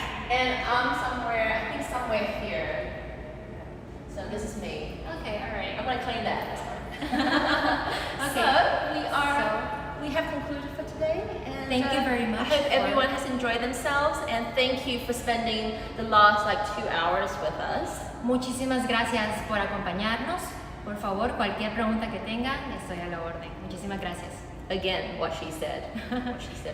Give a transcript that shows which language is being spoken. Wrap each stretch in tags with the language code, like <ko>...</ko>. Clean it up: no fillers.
<en>And I'm somewhere, I think somewhere here. So this is me. Okay, all right. I'm gonna claim that. Okay. So we have concluded for today. And, Thank you very much I hope for- everyone has enjoyed themselves, and thank you for spending the last 2 hours with us.</en> <es>Muchísimas gracias por acompañarnos. Por favor, cualquier pregunta que tengan, estoy a la orden. Muchísimas gracias.</es> <en>Again, what she said. What she said</en>